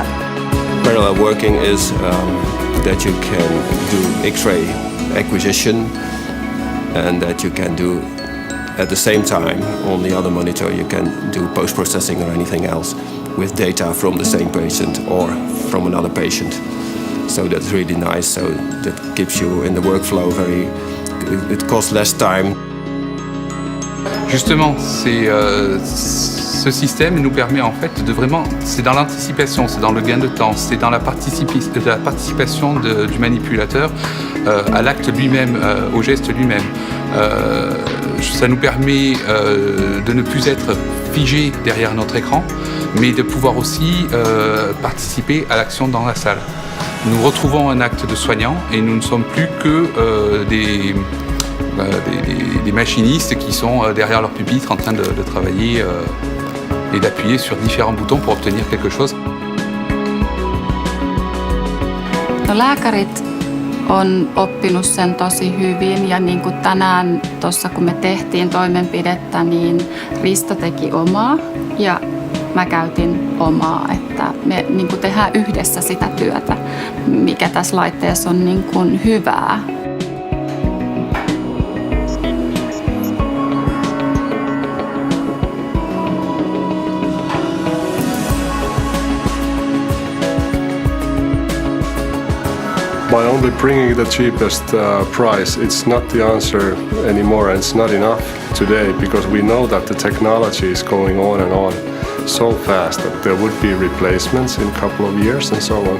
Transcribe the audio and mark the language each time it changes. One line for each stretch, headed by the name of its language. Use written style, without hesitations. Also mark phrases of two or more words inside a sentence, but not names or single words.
English: Parallel working is that you can do X-ray acquisition and that you can do at the same time on the other monitor you can do post-processing or anything else with data from the same patient or from another patient. So that's really nice. So that gives you in the workflow it costs less time.
French: Justement, ce système nous permet en fait de vraiment, c'est dans l'anticipation, c'est dans le gain de temps, c'est dans la participation du manipulateur à l'acte lui-même, au geste lui-même. Ça nous permet de ne plus être figé derrière notre écran, mais de pouvoir aussi participer à l'action dans la salle. Nous retrouvons un acte de soignant et nous ne sommes plus que des machinistes qui sont derrière leur pupitre en train de travailler et d'appuyer sur différents boutons pour obtenir quelque chose.
Finnish: Lääkärit on oppinut sen tosi hyvin ja niin kuin tänään tuossa kun me tehtiin toimenpidettä, niin Risto teki omaa ja mä käytin omaa, että me niin kuin tehdään yhdessä sitä työtä, mikä tässä laitteessa on niin kuin hyvää.
English: By only bringing the cheapest price, it's not the answer anymore, and it's not enough today because we know that the technology is going on and on so fast that there would be replacements in a couple of years and so on.